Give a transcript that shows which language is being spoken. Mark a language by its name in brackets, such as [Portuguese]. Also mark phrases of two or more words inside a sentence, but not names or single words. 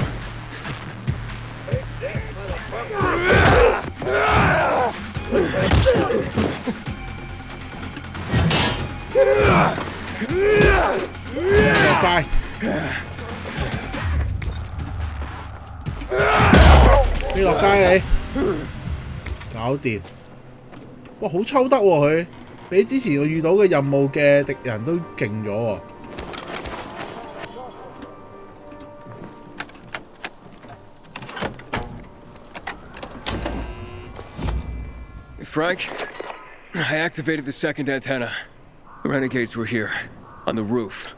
[Cantonese] 落街，飛落街你，搞掂。哇，好抽得喎佢，比之前我遇到嘅任務嘅敵人都勁咗喎。 [English] Frank, I activated the second antenna. The renegades were here, on the roof.